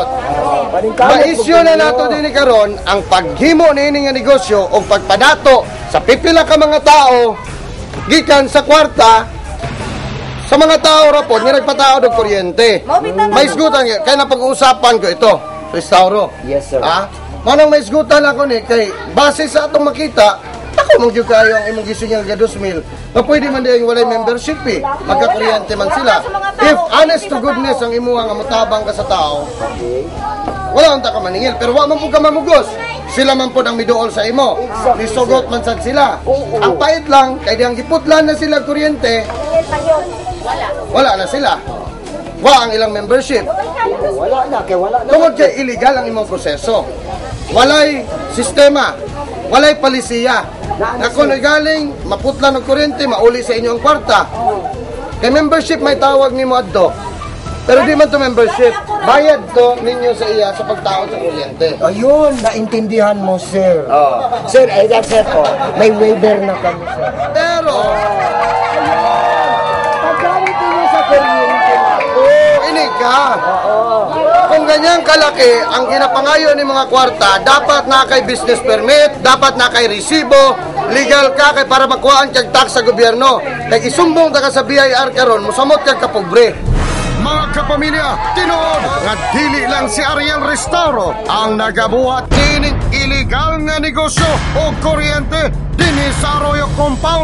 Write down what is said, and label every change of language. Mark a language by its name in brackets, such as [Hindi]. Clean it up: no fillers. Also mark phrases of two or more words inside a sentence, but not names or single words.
[Cebuano] Ma-issue na nato din karon ang paghimo niini nga negosyo o pagpadato sa pipila ka mga tao gikan sa kwarta sa mga tao rapod nga nagpatao og kuryente. May isgutan kay na [Filipino] pag-uusapan ko ito, [Cebuano] Restauro. [English] Yes, sir. [Cebuano] Manang may isgutan ako ni kay base sa atong makita, ako mong gyud kayo ang imong gisunyal nga 2,000. Nga pwede man diay walay membership eh. Magkakuryente man sila. If [English] honest to goodness [Cebuano] ang imuha nga mutabang ka sa tao, wala unta ka maningil, pero wa man pud ka mamugos. Sila man pud ang miduol sa imo. Nisugot man sad sila. Ang pait lang kay diyang giputlan na sila kuryente. Wala na sila. Wa ang ilang membership. Wala na, kaya wala na. Tungod kay illegal ang imong proseso. Walay sistema. Walay palisiya. Na kung galing, maputlan ng kuryente, mauli sa inyo ang kwarta. Kay membership may tawag nimo adto. Pero di man to membership. Bayad to ninyo sa iya sa pagtao sa kuryente. [Filipino] Ayun, naintindihan mo, sir. Sir, [English] that's it [Filipino] po. May waiver na kami, sir. Pero, paggamit niyo sa kuryente na po. [Cebuano] ini ka. Kung ganyang kalaki ang ginapangayo ni mga kwarta, dapat na kay business permit, dapat na kay resibo, legal ka kay para makuhaan kag tax sa gobyerno. Kay isumbong ta ka sa BIR karon, musamot kag kapobre. Mga kapamilya, tinuod nga dili lang si Ariel Restauro ang nagabuhat kining illegal nga negosyo o kuryente dinhi sa Arroyo Compound.